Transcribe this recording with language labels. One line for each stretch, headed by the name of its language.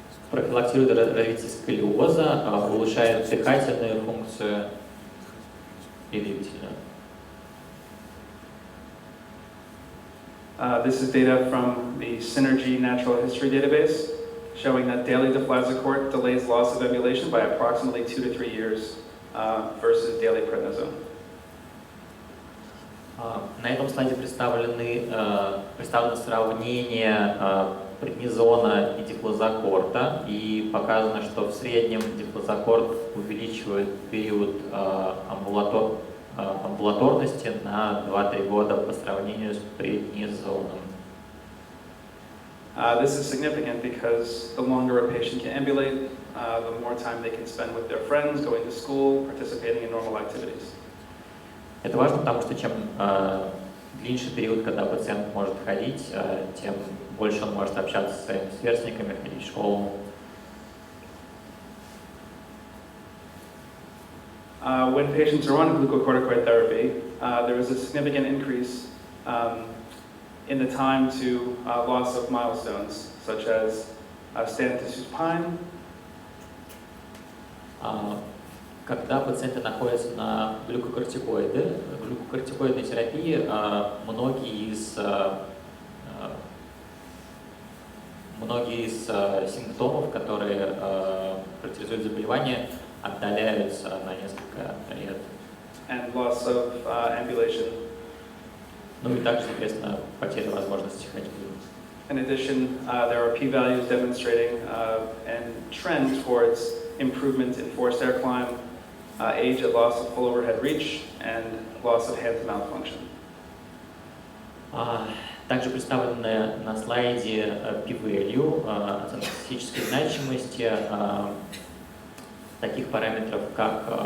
Russian: профилактирует развитие сколиоза, улучшает дыхательную функцию и двигательную.
English: This is data from the Synergy Natural History Database, showing that daily deflazacort delays loss of ambulation by approximately 2 to 3 years versus daily prednisone.
Russian: На этом слайде представлено сравнение преднизона и дифлозакорта, и показано, что в среднем дифлозакорт увеличивает период амбулаторности на 2-3 года по сравнению с преднизоном.
English: This is significant because the longer a patient can ambulate, the more time they can spend with their friends, going to school, participating in normal activities.
Russian: Это важно, потому что чем длиннее период, когда пациент может ходить, тем больше он может общаться со своими сверстниками, ходить в школу.
English: When patients are on glucocorticoid therapy, there is a significant increase in the time to loss of milestones, such as stand to supine.
Russian: Когда пациенты находятся на глюкокортикоидной терапии, многие из симптомов, которые характеризуют заболевание, отдаляются на несколько лет.
English: And loss of ambulation.
Russian: Ну и также, соответственно, потеря возможности ходьбы.
English: In addition, there are p-values demonstrating and trend towards improvement in forced air climb, age at loss of full overhead reach, and loss of hand-to-mouth function.
Russian: Также представлены на слайде p-value, оценка статистической значимости таких параметров, как